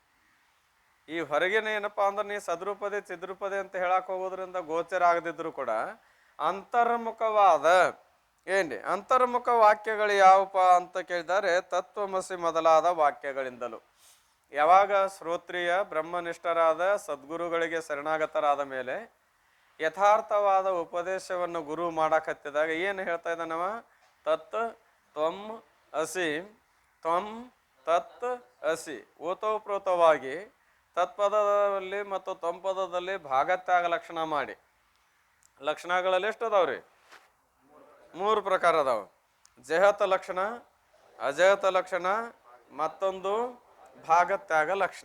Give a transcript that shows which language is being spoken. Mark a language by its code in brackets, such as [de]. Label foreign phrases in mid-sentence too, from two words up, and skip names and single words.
[kn] ಈ ಹೊರಗಿನ ಏನಪ್ಪ ಅಂದ್ರೆ ನೀ ಸದ್ರೂಪದೆ ಚಿದ್ರೂಪದೆ ಅಂತ ಹೇಳಕ್ ಹೋಗೋದ್ರಿಂದ ಗೋಚರ ಆಗದಿದ್ರು ಕೂಡ ಅಂತರ್ಮುಖವಾದ ಏನ್ರಿ ಅಂತರ್ಮುಖ ವಾಕ್ಯಗಳು ಯಾವಪ್ಪ ಅಂತ ಕೇಳಿದರೆ ತತ್ವಮಸಿ ಮೊದಲಾದ ವಾಕ್ಯಗಳಿಂದಲೂ. ಯಾವಾಗ ಶ್ರೋತ್ರಿಯ ಬ್ರಹ್ಮನಿಷ್ಠರಾದ ಸದ್ಗುರುಗಳಿಗೆ ಶರಣಾಗತರಾದ ಮೇಲೆ ಯಥಾರ್ಥವಾದ ಉಪದೇಶವನ್ನು ಗುರು ಮಾಡಕತ್ತಿದಾಗ ಏನು ಹೇಳ್ತಾ ಇದ್ದಾನವ? [sa] ತತ್ ತ್ವಂ ಅಸಿ, ತ್ವಂ ತತ್ ಅಸಿ. [kn] ಓತೋಪ್ರೋತವಾಗಿ ತತ್ಪದದಲ್ಲಿ ಮತ್ತು ತ್ವಂಪದದಲ್ಲಿ ಭಾಗತ್ಯಾಗ ಲಕ್ಷಣ ಮಾಡಿ. ಲಕ್ಷಣಗಳಲ್ಲಿ ಎಷ್ಟು ಅದಾವ್ರಿ? 3 ಪ್ರಕಾರ ಅದಾವ. ಜಹತ ಲಕ್ಷಣ, ಅಜಹತ ಲಕ್ಷಣ, ಮತ್ತೊಂದು ಭಾಗತ್ಯಾಗ ಲಕ್ಷಣ.